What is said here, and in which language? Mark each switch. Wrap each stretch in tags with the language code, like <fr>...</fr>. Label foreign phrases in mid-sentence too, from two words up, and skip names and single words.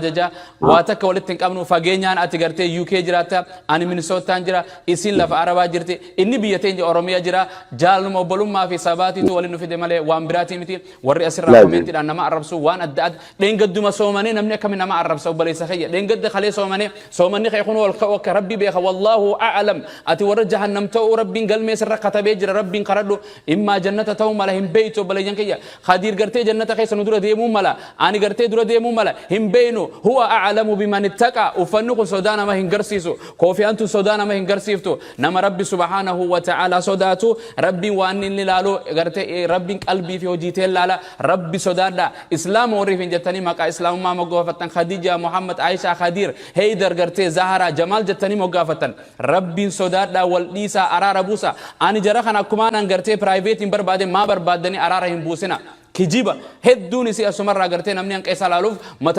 <om>ajaja waa takka walitti hin qabnu fageenyaan ati gartee UK jiraatta ani Minnesootaan jira isin lafa arabaa jirti inni biyya teenya Oromiyaa jira jaaluma obbolummaa fi sabaatiitu waliin nu fide malee waan biraatii miti warri asirraa koomenti dhaan nama arrabsu waan adda adda dheengadduma soomanii namni akkami nama arrabsa obboleessa kiyya dheengadda kalee soomanni kee kun akka rabbi beeka</om> <ar>والله أعلم</ar> <om>ati warra jahannam ta'uu rabbiin galmee sirra katabee jira rabbiin karadhu immaa jannata ta'uu mala hin beeytu obboleeyyan kiyya Kadir gartee jannata keessa nu dura deemuu mala ani gartee dura deemuu mala hin beeynu</om> <ar>هو أعلم بمن اتقى</ar> <om>uffanni kun sodaa nama hin garsiisu koofiyaantu sodaa nama hin garsiiftu nama rabbi</om> <ar>سبحانه وتعالى</ar> <om>sodaatu rabbiin waan inni laalu gartee rabbiin qalbii fi hojii tee laala rabbi sodaadha islaam warriif hin jettanii maqaa islaamummaa moggaafattan Khadija Muhammad Aisha Kadir Heydar gartee Zara Jamal jettanii moggaafattan rabbiin sodaadha wal dhiisa araara buusa ani jara kana akkuma nan gartee private hin barbaade maa barbaadanii araara hin buusina kijiba hedduun isi asumarraa gartee namni hanqeessa laaluuf mata</om>